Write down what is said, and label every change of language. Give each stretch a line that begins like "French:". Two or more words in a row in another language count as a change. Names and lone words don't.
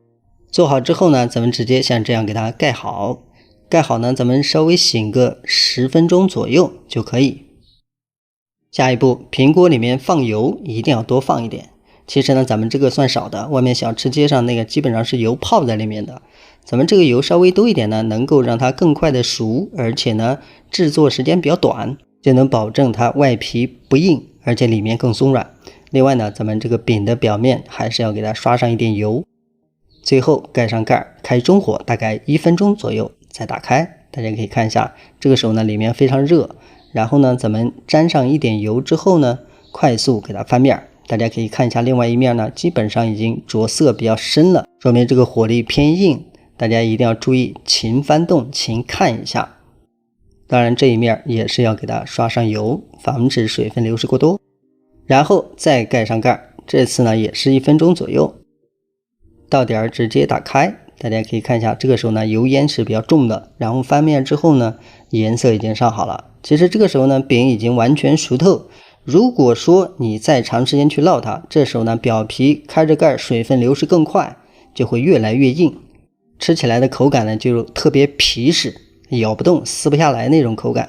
Chinese: 做好之後呢，咱們直接像這樣給它蓋好。蓋好呢，咱們稍微醒個10分鐘左右就可以。下一步，平鍋裡面放油，一定要多放一點。其實呢，咱們這個算少的，外面小吃街上那個基本上是油泡在裡面的。咱們這個油稍微多一點呢，能夠讓它更快的熟，而且呢，制作時間比較短，就能保證它外皮不硬，而且裡面更鬆軟。另外呢，咱們這個餅的表面還是要給它刷上一點油。最後蓋上蓋，開中火，大概1分鐘左右再打開。大家可以看一下，這個時候呢，裡面非常熱。然後呢，咱們沾上一點油之後呢，快速給它翻面。大家可以看一下另外一面呢，基本上已經着色比較深了，說明這個火力偏硬。大家一定要注意勤翻动，勤看一下。当然这一面也是要给它刷上油，防止水分流失过多，然后再蓋上蓋。这次呢也是1分鐘左右，到点直接打開。大家可以看一下，这個時候呢油煙是比較重的，然後翻面之後呢顏色已經上好了。其實這個時候呢餅已經完全熟透，如果說你再長時間去烙它，這時候呢表皮開着蓋，水分流失更快，就會越來越硬，吃起來的口感呢就特別皮實，咬不動撕不下來那種口感。